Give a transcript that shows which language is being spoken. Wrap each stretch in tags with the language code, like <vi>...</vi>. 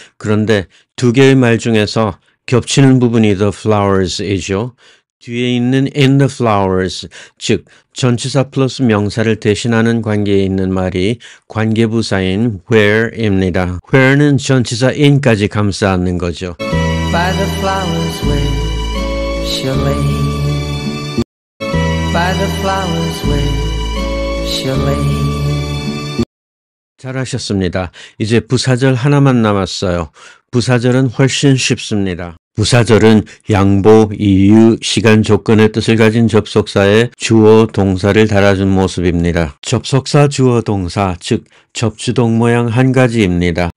<ko>그런데 두 개의 말 중에서 겹치는 부분이 the flowers이죠. 뒤에 있는</ko> <en>in the flowers,</en> <ko>즉 전치사 플러스 명사를 대신하는 관계에 있는 말이 관계부사인 where입니다. where는 전치사 in까지 감싸 안는 거죠.</ko> <en>By the flowers where she'll lay. By the flowers where she'll lay.</en> <ko>잘하셨습니다. 이제 부사절 하나만 남았어요. 부사절은 훨씬 쉽습니다. 부사절은 양보, 이유, 시간, 조건의 뜻을 가진 접속사에 주어, 동사를 달아준 모습입니다. 접속사, 주어, 동사, 즉 접주동 모양 한 가지입니다.</ko>